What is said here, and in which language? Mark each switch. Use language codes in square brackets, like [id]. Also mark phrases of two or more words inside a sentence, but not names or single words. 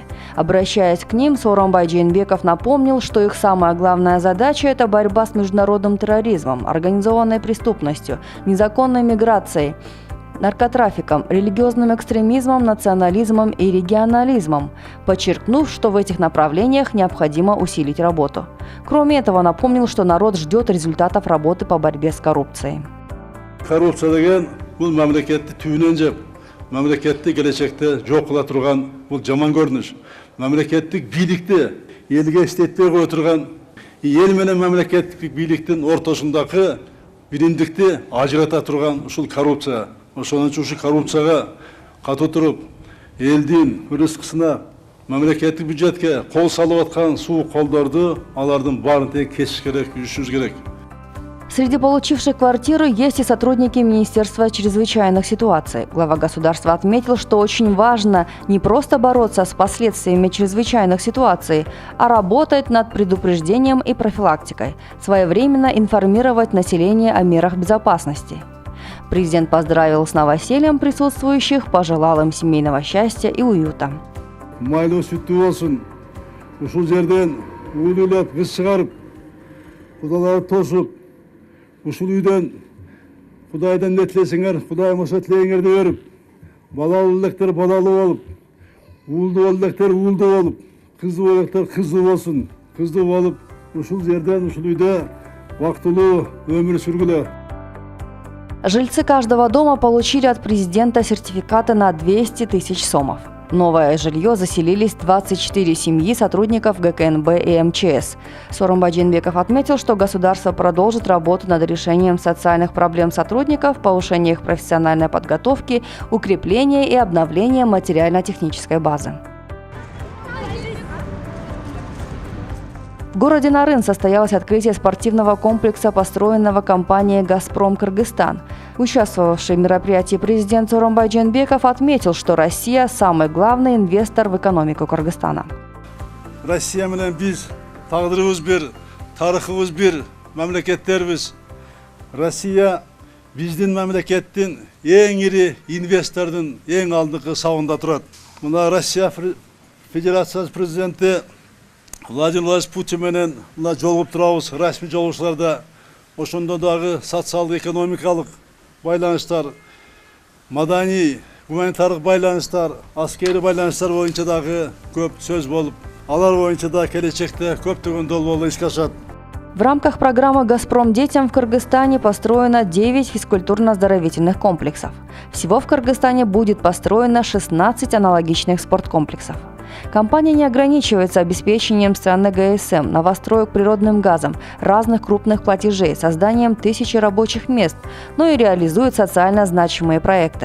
[ru] Обращаясь к ним, Сооронбай Жээнбеков напомнил, что их самая главная задача – это борьба с международным терроризмом, организованной преступностью, незаконной миграцией, наркотрафиком, религиозным экстремизмом, национализмом и регионализмом, подчеркнув, что в этих направлениях необходимо усилить работу. Кроме этого, напомнил, что народ ждет результатов работы по борьбе с коррупцией. [ky] Коррупция деген бул мамлекетти түбүнөн жеп, мамлекетти келечекте жок кыла турган бул жаман көрүнүш. Мамлекеттик бийликти элге иштетпей кое турган, эл менен мамлекеттик бийликтин ортосундагы биримдикти ажырата турган ушул коррупция. Ошон үчүн ушул коррупцияга катуу туруп, элдин рызкысына, мамлекеттик бюджетке кол салып аткан суук колдорду алардын баарын тең кесиш керек, үзүшүбүз керек. [ru] Среди получивших квартиры есть и сотрудники Министерства чрезвычайных ситуаций. Глава государства отметил, что очень важно не просто бороться с последствиями чрезвычайных ситуаций, а работать над предупреждением и профилактикой, своевременно информировать население о мерах безопасности. Президент поздравил с новосельем присутствующих, пожелал им семейного счастья и уюта. [ky] Майлуу сүттүү болсун. Ушул жерден уулуулап кыз чыгарып, кудаларды тосуп, ушул үйдөн Кудайдан не тилесеңер, Кудайым ошо тилегиңерди берип, балалуу электер балалуу болуп, уулдуу электер уулдуу болуп, кыздуу электер кыздуу болсун, кыздуу болуп, ушул жерден, ушул үйдө бактылуу өмүр сүргүлө. [ru] Жильцы каждого дома получили от президента сертификаты на 200 тысяч сомов. В новое жилье заселились 24 семьи сотрудников ГКНБ и МЧС. Сооронбай Жээнбеков отметил, что государство продолжит работу над решением социальных проблем сотрудников, повышение их профессиональной подготовки, укрепление и обновление материально-технической базы. В городе Нарын состоялось открытие спортивного комплекса, построенного компанией «Газпром Кыргызстан». Участвовавший в мероприятии президент Сооронбай Жээнбеков отметил, что Россия – самый главный инвестор в экономику Кыргызстана. [ky] Россия менен биз тагдырыбыз бир, тарыхыбыз бир мамлекеттербиз. Россия биздин мамлекеттин эң ири инвестордун эң алдыңкы сабында турат. Мына Россия Федерациясы президенти Владимир Владимирович Путин менен жолугуп турабыз, расмий жолугушууларда. Ошондо дагы социалдык экономикалык байланыштар, маданий, гуманитардык байланыштар, аскери байланыштар боюнча дагы көп сөз болуп, алар боюнча да келечекте көптөгөн долбоорлор ишке ашат. [ru] В рамках программы «Газпром детям» в Кыргызстане построено 9 физкультурно-оздоровительных комплексов. Всего в Кыргызстане будет построено 16 аналогичных спорткомплексов. Компания не ограничивается обеспечением страны ГСМ, новостроек природным газом, разных крупных платежей, созданием 1000 рабочих мест, но и реализует социально значимые проекты.